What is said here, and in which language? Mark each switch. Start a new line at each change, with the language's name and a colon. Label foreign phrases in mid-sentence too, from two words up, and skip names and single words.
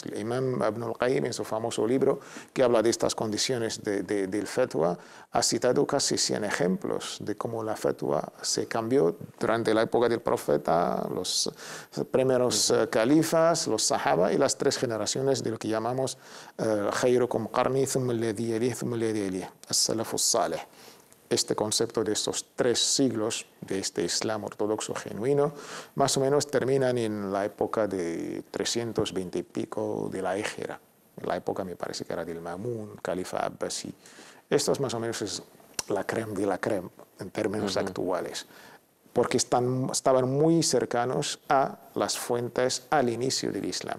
Spanish: El Imam Ibn al-Qayyim, en su famoso libro que habla de estas condiciones del fatwa, ha citado casi 100 ejemplos de cómo la fatwa se cambió durante la época del profeta, los primeros califas, los sahaba y las 3 generaciones de lo que llamamos
Arabic: خيركم قرني ثم الذي يليه ثم الذي يليه، السلف الصالح.
Spanish: Este concepto de estos 3 siglos de este Islam ortodoxo genuino, más o menos terminan en la época de 320 y pico de la Híjra. La época me parece que era del Ma'mun, califa Abbasi. Esto es más o menos es
French: la crème de la crème
Spanish: en términos actuales, porque estaban muy cercanos a las fuentes al inicio del Islam.